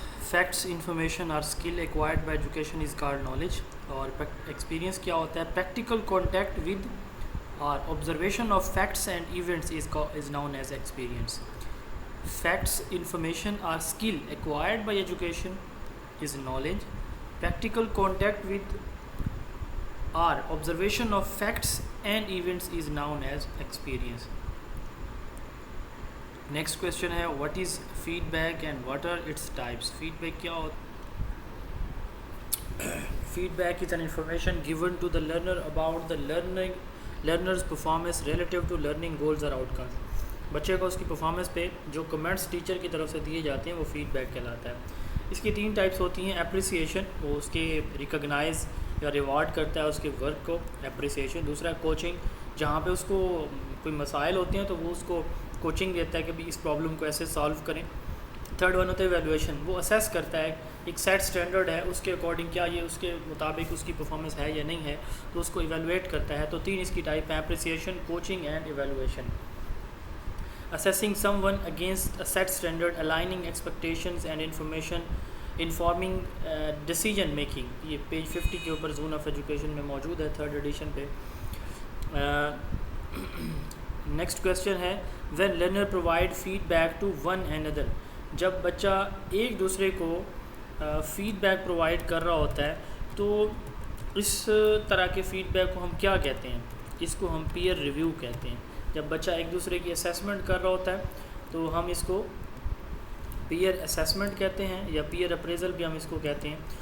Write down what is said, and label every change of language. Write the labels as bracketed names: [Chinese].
[English] Facts, information اور skill acquired by education is called knowledge. [Urdu] اور experience کیا ہوتا ہے؟ [English] Practical contact with or observation of facts and events is known as experience. Facts, information اور skill acquired by education is knowledge. Practical contact with or observation of facts and events is known as experience. Next question ہے what is feedback and what are its types. [Urdu] Feed back کیا ہوتا ہے؟ [English] Feedback is an information given to the learner about the learner's performance relative to learning goals or outcomes. [Urdu] بچے کو اس کی performance پہ جو comments teacher کی طرف سے دیے جاتے ہیں وہ فیڈ بیک کہلاتا ہے. اس کی 3 ٹائپس ہوتی ہیں. اپریسیشن, وہ اس کے ریکگنائز یا ریوارڈ کرتا ہے اس کے ورک کو, اپریسیشن. دوسرا کوچنگ, جہاں پہ اس کو کوئی مسائل ہوتے ہیں تو وہ اس کو کوچنگ دیتا ہے کہ بھی اس پرابلم کو ایسے سالو کریں. تھرڈ ون ہوتا ہے ایویلویشن, وہ اسیس کرتا ہے ایک سیٹ سٹینڈرڈ ہے اس کے اکارڈنگ کیا یہ اس کے مطابق اس کی پرفارمنس ہے یا نہیں ہے, تو اس کو ایویلویٹ کرتا ہے. تو 3 اس کی ٹائپ ہیں, appreciation, coaching and evaluation. [English] assessing someone against a set standard, aligning expectations and information, informing decision making. [Urdu] یہ پیج 50 کے اوپر زون آف ایجوکیشن میں موجود ہے, 3rd ایڈیشن پہ. [English] Next question ہے when learner provide feedback to one another. [Urdu] جب بچہ ایک دوسرے کو فیڈ بیک پرووائڈ کر رہا ہوتا ہے تو اس طرح کے فیڈ بیک کو ہم کیا کہتے ہیں؟ اس کو ہم پیئر ریویو کہتے ہیں. جب بچہ ایک دوسرے کی اسیسمنٹ کر رہا ہوتا ہے تو ہم اس کو پیئر اسیسمنٹ کہتے ہیں, یا پیئر اپریزل بھی ہم اس کو کہتے ہیں.